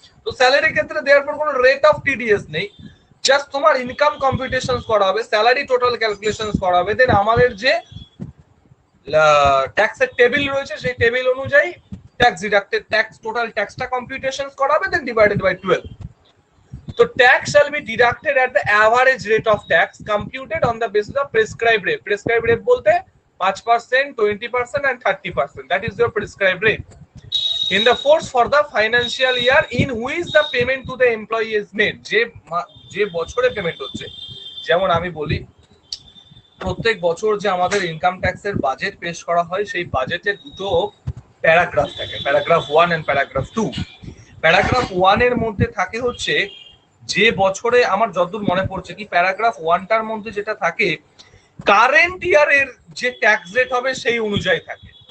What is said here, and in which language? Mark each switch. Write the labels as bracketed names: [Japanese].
[Bangla] তো স্যালারির ক্ষেত্রে দেয়ারফর কোনো রেট অফ টিডিএস নেই, জাস্ট তোমার ইনকাম কম্পিউটেশন করা হবে, স্যালারি টোটাল ক্যালকুলেশন করা হবে, দেন আমাদের যে ট্যাক্সের টেবিল রয়েছে সেই টেবিল অনুযায়ী tax deducted tax total ট্যাক্সটা computation করা হবে, দেন divided by 12. [English] So tax shall be deducted at the average rate of tax computed on the basis of prescribed rate. Prescribed rate bolte 5%, 20% and 30%. That is your prescribed rate. In the force for the financial year in which the payment to the employee is made. [Bangla] যে বছরে payment হচ্ছে, যেমন আমি বলি প্রত্যেক বছর যে আমাদের ইনকাম ট্যাক্সের বাজেট পেশ করা হয়, সেই বাজেটের দুটো প্যারাগ্রাফ থাকে, প্যারাগ্রাফ 1 এন্ড প্যারাগ্রাফ 2। প্যারাগ্রাফ 1 এর মধ্যে থাকে হচ্ছে যে বছরে, আমার যতদূর মনে পড়ছে কি প্যারাগ্রাফ 1টার মধ্যে যেটা থাকে কারেন্ট ইয়ারের যে ট্যাক্স রেট হবে সেই অনুযায়ী থাকে।